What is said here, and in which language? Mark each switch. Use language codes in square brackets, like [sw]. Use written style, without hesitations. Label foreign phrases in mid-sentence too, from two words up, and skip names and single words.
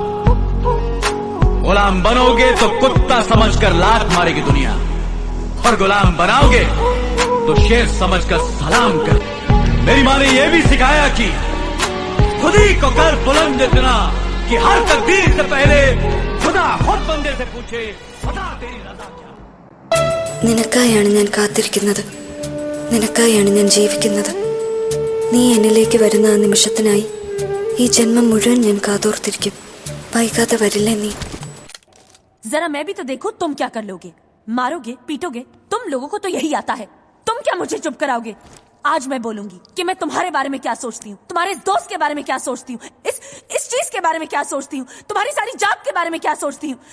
[hi] गुलाम बनोगे तो कुत्ता समझकर लात मारेगी दुनिया, और गुलाम बनाओगे तो शेर समझकर सलाम कर। मेरी माँ ने यह भी सिखाया कि खुद ही को कर बुलंद इतना कि हर तकदीर से पहले खुदा खुद बंदे से पूछे, खुदा तेरी रज़ा क्या। [ml] നിനക്കായാണ് ഞാൻ കാത്തിരിക്കുന്നത്, നിനക്കായാണ് ഞാൻ ജീവിക്കുന്നത്. നീ എന്നിലേക്ക് വരുന്ന ആ നിമിഷത്തിനായി ഈ ജന്മം മുഴുവൻ ഞാൻ കാതോർത്തിരിക്കും. വൈകാതെ വരില്ലേ നീ? [hi] जरा मैं भी तो देखो तुम क्या कर लोगे, मारोगे पीटोगे। तुम लोगों को तो यही आता है, तुम क्या मुझे चुप कराओगे? आज मैं बोलूंगी कि मैं तुम्हारे बारे में क्या सोचती हूँ, तुम्हारे इस दोस्त के बारे में क्या सोचती हूँ, इस चीज के बारे में क्या सोचती हूँ, तुम्हारी सारी जात के बारे में क्या सोचती हूँ।